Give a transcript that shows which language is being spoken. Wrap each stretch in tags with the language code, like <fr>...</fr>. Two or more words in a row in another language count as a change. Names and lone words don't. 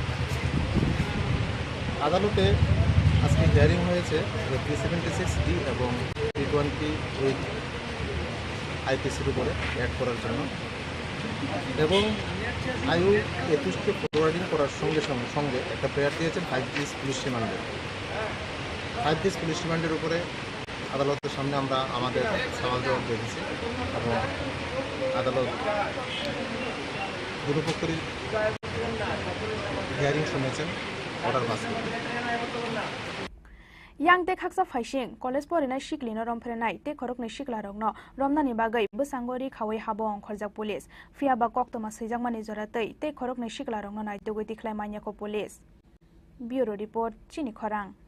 <bn>আদালতে আজকে হিয়ারিং হয়েছে 376D এবং 328 আইপিসির উপরে অ্যাড করার জন্য, এবং আয়ু 21কে ফরওয়ার্ডিং করার সঙ্গে একটা প্রেয়ার দিয়েছেন 5 days পুলিশ রিমান্ডে। 5 days পুলিশ রিমান্ডের উপরে আদালতের সামনে আমরা আমাদের সওয়াল জবাব দেখেছি এবং আদালত দুপক্ষেরই হিয়ারিং শুনেছেন অর্ডার পাস করে।</bn> <trp>yang te khaksa phaising college porina shikli no romphrenai te khorok ni shiklarok no romnani bagai busangori khawai habong khorjak police fia ba koktoma sejangmani joratei te khorok ni shiklarok no nai tugui tikhlai manya ko police bureau report chini khorang</trp>